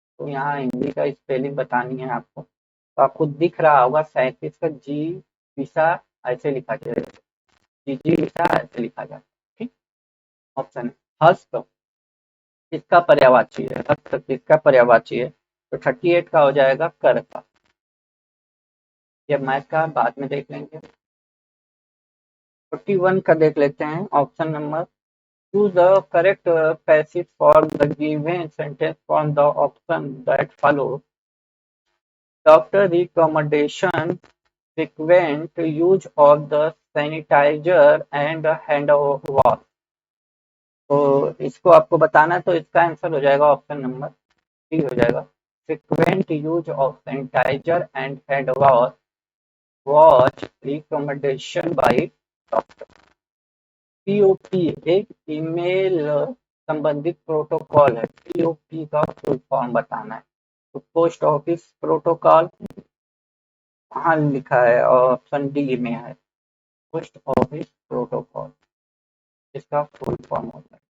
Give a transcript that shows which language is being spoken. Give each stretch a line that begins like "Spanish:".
Hindi: तो यहाँ हिंदी का स्पेलिंग बतानी है आपको, तो आपको दिख रहा होगा 37 का जी विसा ऐसे लिखा जाएगा, जी जी विसा ऐसे लिखा जाता है। ठीक। ऑप्शन है हस्त किसका पर्यायवाची है, हस्त किसका पर्यायवाची है, तो 38 का हो जाएगा कर का। ये मैथ का बाद में देख लेंगे। 41 का देख लेते हैं,
English: Option number choose the correct passage for the given sentence from the option that follow. Doctor recommendation frequent use of the sanitizer and hand wash.
Hindi: तो इसको आपको बताना है, तो इसका आंसर हो जाएगा ऑप्शन नंबर डी हो जाएगा,
English: frequent use of sanitizer and hand wash was recommendation by doctor.
Hindi: POP एक ईमेल संबंधित प्रोटोकॉल है, पीओपी का फुल फॉर्म बताना है, तो पोस्ट ऑफिस प्रोटोकॉल कहाँ लिखा है, ऑप्शन डी में है, पोस्ट ऑफिस प्रोटोकॉल इसका फुल फॉर्म होता है।